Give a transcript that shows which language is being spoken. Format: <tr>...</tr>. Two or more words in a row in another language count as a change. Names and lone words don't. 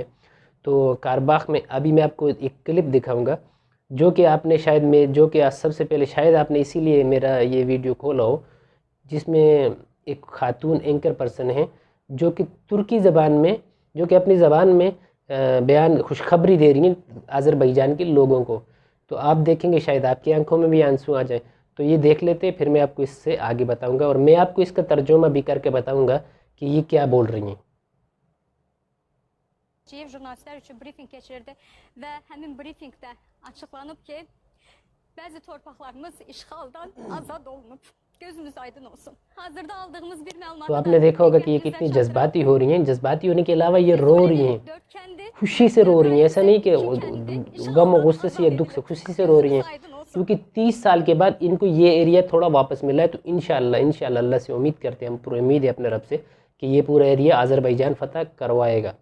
<ur>تو کارباخ میں ابھی میں آپ کو ایک کلپ دکھاؤں گا، جو کہ آپ نے جو کہ سب سے پہلے شاید آپ نے اسی لیے میرا یہ ویڈیو کھولا ہو، جس میں ایک خاتون</ur> <en>anchor person</en> <ur>ہے جو کہ ترکی زبان میں، جو کہ اپنی زبان میں خوشخبری دے رہی ہیں آذربائیجان کے لوگوں کو۔ تو آپ دیکھیں گے شاید آپ کی آنکھوں میں بھی آنسو آ جائیں۔ تو یہ دیکھ لیتے، پھر میں آپ کو اس سے آگے بتاؤں گا، اور میں آپ کو اس کا ترجمہ بھی کر کے بتاؤں گا کہ یہ کیا بول رہی ہیں۔</ur> <az>Jurnalistlər üçün briefing keçirdi və həmin briefingdə açıqlanıb ki, bəzi torpaqlarımız işğaldan azad olunub. Gözümüz aydın olsun. Hazırda aldığımız bir məlumatı</az> <ur>تو آپ نے دیکھا ہوگا کہ یہ کتنی جذباتی ہو رہی ہیں، جذباتی ہونے کے علاوہ یہ رو رہی ہیں، خوشی سے رو رہی ہیں، ایسا نہیں کہ غم و غصے سے یا دکھ سے، خوشی سے رو رہی ہیں، کیونکہ 30 سال کے بعد ان کو یہ ایریا تھوڑا واپس ملا ہے۔ تو انشاءاللہ اللہ سے امید کرتے ہیں، ہم پورا امید ہے اپنے رب سے کہ یہ پورا ایریا آذربائیجان فتح کروائے گا۔</ur>